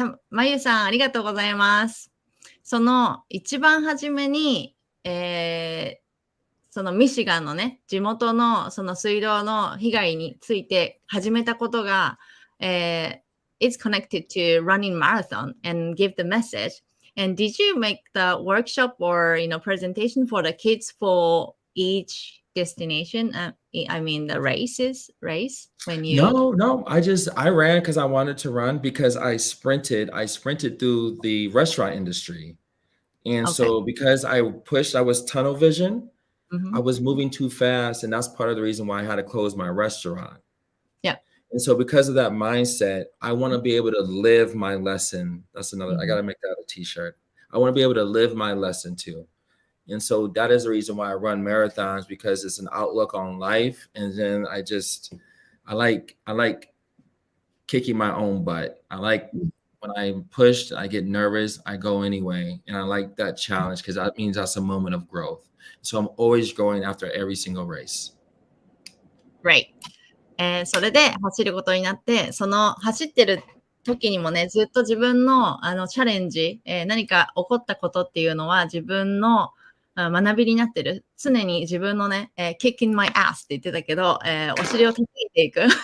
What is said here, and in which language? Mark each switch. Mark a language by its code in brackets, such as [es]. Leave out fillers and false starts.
[ja] まゆさん、ありがとうございます。その一番初めに、そのミシガンのね、地元のその水道の被害について始めたことが、 [en] it's connected to running marathon and give the message. And did you make the workshop or, presentation for the kids for each destination? I mean, the race when you... No. I ran because I wanted to run, because I sprinted through the restaurant industry. And so because I was tunnel vision, I was moving too fast. And that's part of the reason why I had to close my restaurant. Yeah. And so because of that mindset, I want to be able to live my lesson. That's another, I got to make that a t-shirt. I want to be able to live my lesson too. And so that is the reason why I run marathons, because it's an outlook on life. And then I like kicking my own butt. I like when I'm pushed, I get nervous, I go anyway. And I like that challenge because that means that's a moment of growth. So I'm always going after every single race. Right. [ja] それで走ることになって、その走ってる時にもね、ずっと自分のチャレンジ、何か起こったことっていうのは自分の学びになってる。常に自分のね、 [en] kicking my ass [ja] って言ってたけど、お尻を叩いていく。